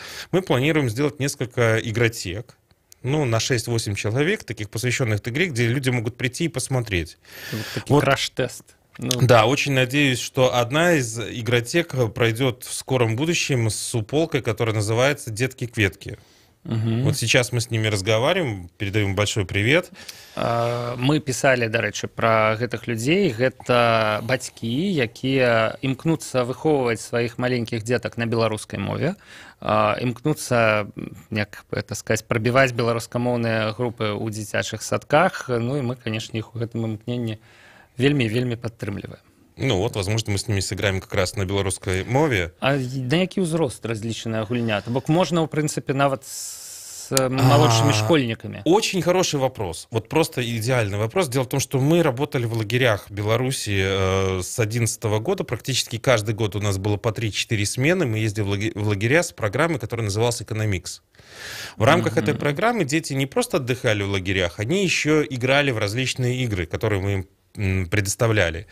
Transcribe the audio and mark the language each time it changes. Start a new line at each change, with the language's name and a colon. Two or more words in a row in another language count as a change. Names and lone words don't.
Russian: Мы планируем сделать несколько игротек, ну, на 6-8 человек, таких посвященных игре, где люди могут прийти и посмотреть. Вот краш-тест. Ну. Да, очень надеюсь, что одна из игротек пройдет в скором будущем с суполкой, которая называется «Детки-кветки». Угу. Вот сейчас мы с ними разговариваем, передаем большой привет. Мы писали,
Belarusian: дарэчы, пра гэтых людзей. Гэта бацькі, якія імкнуцца выхоўваць сваіх маленькіх дзетак на беларускай мове, імкнуцца, як это сказаць, прабіваць беларускамоўныя групы ў дзіцячых садках. Ну і мы, канешне, іх у гэтым імкненні вельмі падтрымліваем.
Russian: Ну вот, возможно, мы с ними сыграем как раз на белорусской мове.
Belarusian: А на які ўзрост разлічаная гульня? То бок можна, ў прынцыпе, нават
Russian: с молодшими школьниками? Очень хороший вопрос. Вот просто идеальный вопрос. Дело в том, что мы работали в лагерях Беларуси с 2011 года. Практически каждый год у нас было по 3-4 смены. Мы ездили в лагеря с программой, которая называлась «Экономикс». В рамках этой программы дети не просто отдыхали в лагерях, они еще играли в различные игры, которые мы им предоставляли.